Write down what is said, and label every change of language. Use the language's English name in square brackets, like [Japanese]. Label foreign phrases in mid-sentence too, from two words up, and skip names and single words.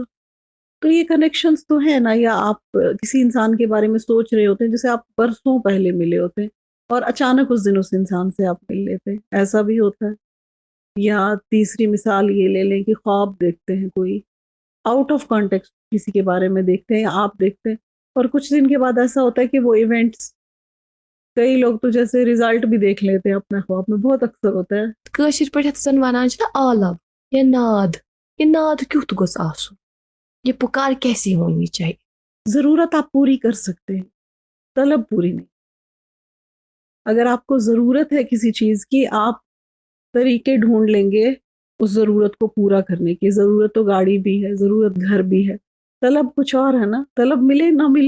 [Urdu] تو یہ کنیکشنز تو ہے نا، یا آپ کسی انسان کے بارے میں سوچ رہے ہوتے ہیں جسے آپ برسوں پہلے ملے ہوتے ہیں اور اچانک اس دن اس انسان سے آپ مل لیتے ہیں، ایسا بھی ہوتا ہے۔ یا تیسری مثال یہ لے لیں کہ خواب دیکھتے ہیں کوئی، [English] out of context [Urdu] کسی کے بارے میں دیکھتے ہیں یا آپ دیکھتے ہیں، اور کچھ دن کے بعد ایسا ہوتا ہے کہ وہ ایونٹس، کئی لوگ تو جیسے ریزلٹ بھی دیکھ لیتے ہیں اپنے خواب میں، بہت اکثر ہوتا ہے۔ [Kashmiri] کٲشِر پٲٹھۍ یَتھ زَن وَنان چھِ نا آلَو یا ناد، یہ ناد کیُتھ گوٚژھ آسُن، [Urdu] یہ پُکار کیسی ہونی چاہیے؟ ضرورت آپ پوری کر سکتے ہیں، طلب پوری نہیں۔ اگر آپ کو ضرورت ہے کسی چیز کی، آپ طریقے ڈھونڈ لیں گے اس ضرورت کو پورا کرنے کی۔ ضرورت تو گاڑی بھی ہے، ضرورت گھر بھی ہے، طلب کچھ اور ہے نا، طلب ملے نہ ملے۔